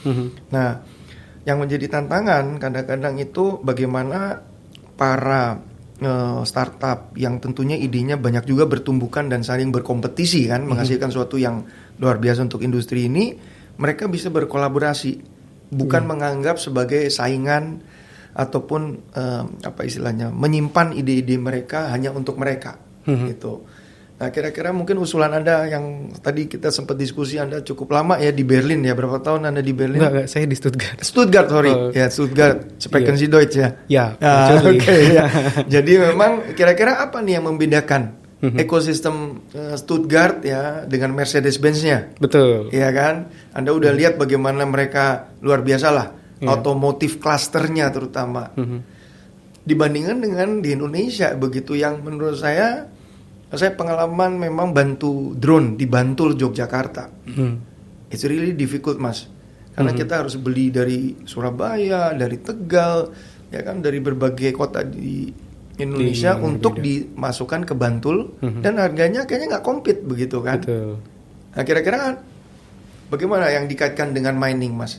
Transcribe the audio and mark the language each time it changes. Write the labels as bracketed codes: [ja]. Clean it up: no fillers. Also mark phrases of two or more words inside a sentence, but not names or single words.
[id] Nah, yang menjadi tantangan kadang-kadang itu bagaimana para startup yang tentunya idenya banyak juga bertumbukan dan saling berkompetisi kan, menghasilkan sesuatu yang luar biasa untuk industri ini, mereka bisa berkolaborasi, bukan menganggap sebagai saingan ataupun apa istilahnya, menyimpan ide-ide mereka hanya untuk mereka gitu. Nah, kira-kira mungkin usulan Anda yang tadi kita sempat diskusi, Anda cukup lama ya di Berlin ya. Berapa tahun Anda di Berlin? Enggak, saya di Stuttgart. [de] Stuttgart, sorry. Stuttgart. Sprechen Sie Deutsch ya? [id] Ya, oke. Ya. Jadi memang kira-kira apa nih yang membedakan ekosistem Stuttgart ya dengan Mercedes-Benz-nya? Betul. Iya kan? Anda udah lihat bagaimana mereka luar biasa lah. Otomotif klasternya terutama. Dibandingkan dengan di Indonesia begitu, yang menurut saya pengalaman memang bantu drone di Bantul, Yogyakarta. [en] It's really difficult, [id] Mas. Karena kita harus beli dari Surabaya, dari Tegal, ya kan, dari berbagai kota di Indonesia untuk dimasukkan ke Bantul, dan harganya kayaknya nggak compete begitu kan. Betul. Nah, kira-kira bagaimana yang dikaitkan dengan mining, Mas?